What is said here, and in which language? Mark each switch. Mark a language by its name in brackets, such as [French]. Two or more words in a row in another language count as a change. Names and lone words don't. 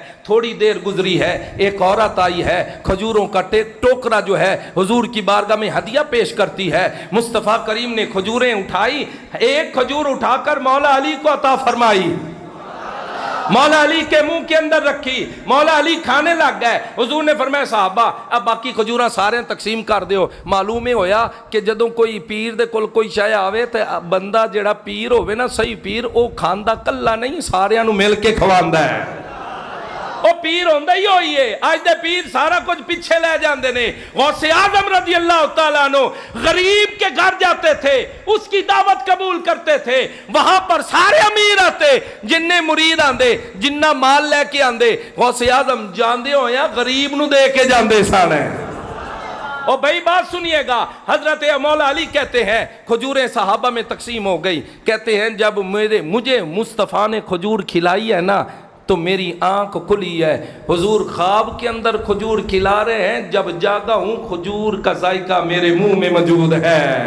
[Urdu] تھوڑی دیر گزری ہے, ایک عورت آئی ہے, کھجوروں کا ٹوکرا جو ہے حضور کی بارگاہ میں ہدیہ پیش کرتی ہے. مصطفیٰ کریم نے کھجوریں اٹھائی, ایک کھجور اٹھا کر مولا علی کو عطا فرمائی, مولا علی کے منہ کے اندر رکھی, مولا علی کھانے لگ گئے. [Punjabi] حضور نے فرمایا صحابہ اب باقی کھجوراں سارے تقسیم کر دیو. معلوم ہی ہویا کہ جدوں کوئی پیر دے کول کوئی شے آوے تے بندہ جڑا پیر ہوے نا صحیح پیر او کھاندا کلا نہیں, ساریاں نو مل کے کھواندا ہے. او پیر ہوندا ہی ہوئی ہے. آج دے پیر سارا کچھ پیچھے لے جاندے نے. [Urdu] غوث اعظم [Arabic] رضی اللہ تعالیٰ عنہ [Urdu] غریب کے گھر جاتے تھے, اس کی دعوت قبول کرتے تھے. وہاں پر سارے امیر آتے, [Punjabi] جننے مرید آندے, جنہ مال لے کے آندے. غوث اعظم جاندے ہویا غریب نو دے کے جاندے سانے. [Urdu] اور بھائی بات سنیے گا, حضرت مولا علی کہتے ہیں کھجوریں صحابہ میں تقسیم ہو گئی. کہتے ہیں جب مجھے مصطفیٰ نے کھجور کھلائی ہے نا تو میری آنکھ کھلی ہے. حضور خواب کے اندر کھجور کھلا رہے ہیں, جب جاگا ہوں کھجور کا ذائقہ میرے منہ میں موجود ہے.